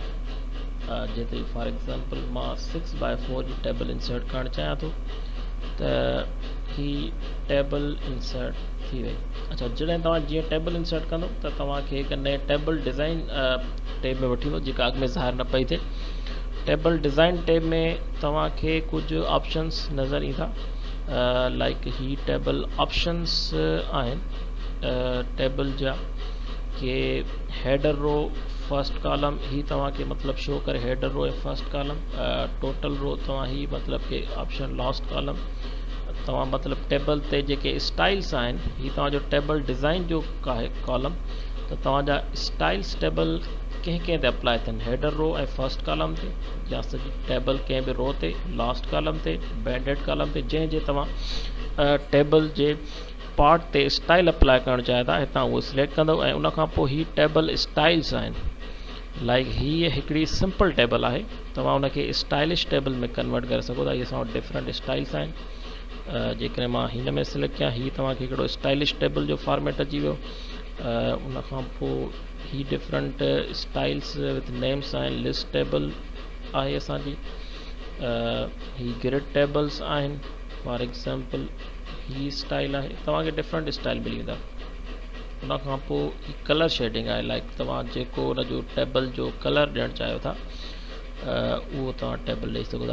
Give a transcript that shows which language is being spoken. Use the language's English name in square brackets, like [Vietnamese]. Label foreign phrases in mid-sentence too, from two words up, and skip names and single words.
[Sindhi] जेतिरी [English] for example [Sindhi] मां 6x4 जी [English] table insert [Sindhi] करणु चाहियां थो त ही [English] table insert [Sindhi] थी वई। अच्छा, जॾहिं तव्हां जीअं [English] table insert [Sindhi] कंदो त तव्हांखे हिकु नए [English] table design tab [Sindhi] में वठी वञो जेका अॻु में ज़ाहिर न पई थिए। [English] table design tab [Sindhi] में तव्हांखे कुझु ऑप्शंस नज़र ईंदा, लाइक ही [English] table options [Sindhi] आहिनि टेबल जा कि [English] header row, first column [Sindhi] ही तव्हांखे मतिलबु शो करे [English] header row [Sindhi] ऐं [English] first column. total row [Sindhi] तव्हां ही मतिलबु कि [English] option last column. [Sindhi] तव्हां मतिलबु टेबल ते जेके स्टाइल्स आहिनि, ही तव्हांजो [English] table design [Sindhi] जो आहे कॉलम, त तव्हांजा [English] styles table [Sindhi] कंहिं ते अप्लाई थियनि, [English] header row [Sindhi] ऐं [English] first column [Sindhi] ते, या सॼी टेबल कंहिं बि रो ते, [English] last column [Sindhi] ते, [English] banded column [Sindhi] ते, जंहिं तव्हां टेबल जे पार्ट ते [English] style apply [Sindhi] करणु चाहियो था, हितां उहो सिलेक्ट कंदव। ऐं उन खां पोइ ही [English] table styles [Sindhi] आहिनि। लाइक हीअ हिकिड़ी [English] simple table [Sindhi] आहे, तव्हां उनखे [English] stylish table [Sindhi] में कन्वर्ट करे सघो था। इहे असां वटि [English] different styles [Sindhi] आहिनि। जेकॾहिं मां हिन में सिलेक्ट कयां, हीअ तव्हांखे हिकिड़ो [English] stylish table [Sindhi] जो फॉर्मेट अची वियो। उन खां पोइ ही [English] different styles with names [Sindhi] आहिनि। [English] list table [Sindhi] आहे असांजी, ही [English] grid tables [Sindhi] आहिनि। [English] for example [Sindhi] ही स्टाइल आहे, तव्हांखे [English] different style [Sindhi] मिली वेंदा। उन खां पोइ [English] colour shading [Sindhi] आहे, लाइक तव्हां जेको उनजो टेबल जो कलर ॾियणु चाहियो था उहो तव्हां टेबल ॾेई सघो था।